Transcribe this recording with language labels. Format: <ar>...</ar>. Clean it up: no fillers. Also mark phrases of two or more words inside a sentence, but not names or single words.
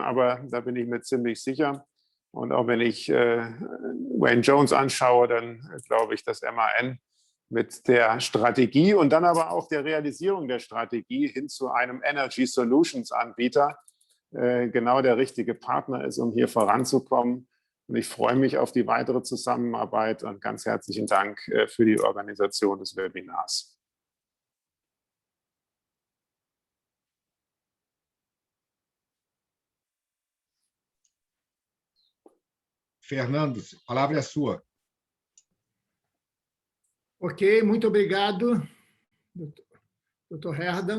<de>Aber da bin ich mir ziemlich sicher. Und auch wenn ich Wayne Jones anschaue, dann glaube ich, dass MAN mit der Strategie und dann aber auch der Realisierung der Strategie hin zu einem</de> <en>Energy Solutions</en> <de>Anbieter genau der richtige Partner ist, um hier voranzukommen. Und ich freue mich auf die weitere Zusammenarbeit und ganz herzlichen Dank für die Organisation des Webinars.</de> <pt>Fernando, a palavra é sua. Ok, muito obrigado, Dr. Herdan.</pt>